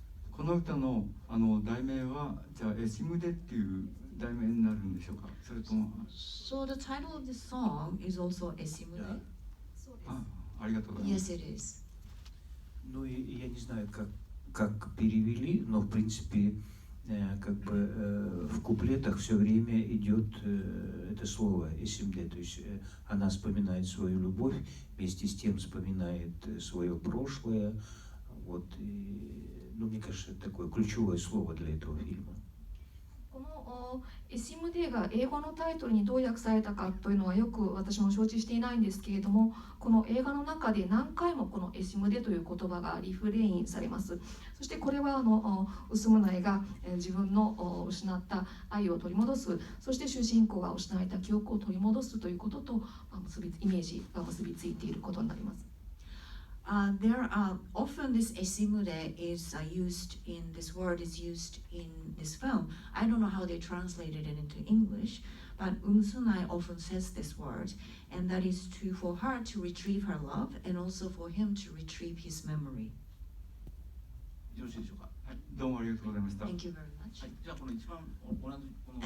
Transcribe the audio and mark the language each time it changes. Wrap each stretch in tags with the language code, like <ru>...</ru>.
<ja>この歌の題名はじゃあエシムデっていう題名になるんでしょうか。それとも。</ja> <en>So the title of the song is also Eshimude.</en> <ja>ありがとうございます。</ja> <en>Yes, it is.</en> <ru>Ну и я не знаю, как перевели, но в принципе как бы в куплетах все время идет это слово «эсимде», то есть она вспоминает свою любовь, вместе с тем вспоминает свое прошлое, вот, и, ну мне кажется, это такое ключевое слово для этого фильма.</ru> <ja>このエシムデが英語のタイトルにどう訳されたかというのはよく私も承知していないんですけれども、この映画の中で何回もこのエシムデという言葉がリフレインされます。そしてこれはウスムナイが自分の失った愛を取り戻す、そして主人公が失われた記憶を取り戻すということとイメージが結びついていることになります。</ja> <en>There are often this esimude is used in this word is used in this film. I don't know how they translated it into English, but Umsunai often says this word, and that is for her to retrieve her love and also for him to retrieve his memory.</en> <ja>よろしいでしょうか。はい、どうもありがとうございました。</ja> <en>Thank you very much.</en> <ja>はい、じゃあこの一番同じこの</ja>